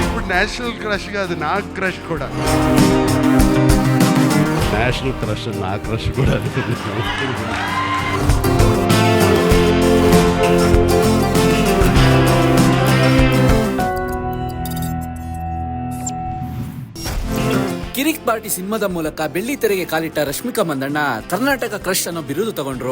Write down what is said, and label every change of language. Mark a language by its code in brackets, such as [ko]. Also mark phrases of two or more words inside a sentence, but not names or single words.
[te] నేషనల్ క్రష్ కాదు, నా క్రష్ కూడా. నేషనల్ క్రష్ నా క్రష్ కూడా. [kn] ಕಿರಿಕ್ ಪಾರ್ಟಿ ಸಿನಿಮಾದ ಮೂಲಕ ಬೆಳ್ಳಿ ತೆರೆಗೆ ಕಾಲಿಟ್ಟ ರಶ್ಮಿಕಾ ಮಂದಣ್ಣ ಕರ್ನಾಟಕ ಕ್ರಶ್ ಅನ್ನೋ ಬಿರುದು ತಗೊಂಡ್ರು.